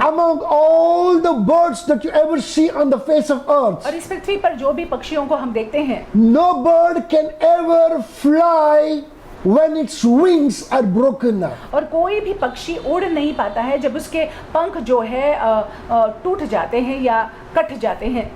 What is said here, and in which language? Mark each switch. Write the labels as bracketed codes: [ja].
[en] Among all the birds that you ever see on the face of earth, [hi] और इस पृथ्वी पर जो भी पक्षियों को हम देखते हैं, [en] no bird can ever fly when its wings are broken. [hi] और कोई भी पक्षी उड़ नहीं पाता है जब उसके पंख जो है टूट जाते हैं या कट जाते हैं,